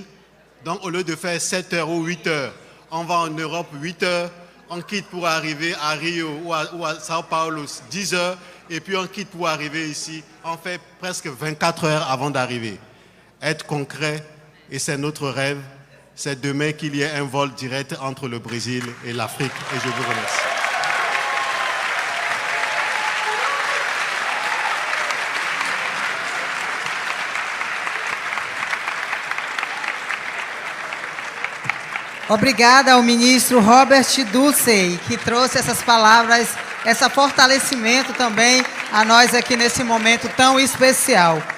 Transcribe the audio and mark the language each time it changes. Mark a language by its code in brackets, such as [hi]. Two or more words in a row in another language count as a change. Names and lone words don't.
[fr] Donc au lieu de faire 7 heures ou 8 heures, on va en Europe 8 heures, on quitte pour arriver à Rio ou à Sao Paulo 10 heures, et puis on quitte pour arriver ici, on fait presque 24 heures avant d'arriver. Être concret, et c'est notre rêve, c'est demain qu'il y ait un vol direct entre le Brésil et l'Afrique, et je vous remercie. [pt] Obrigada ao ministro Robert Ducey, que trouxe essas palavras, esse fortalecimento também a nós aqui nesse momento tão especial.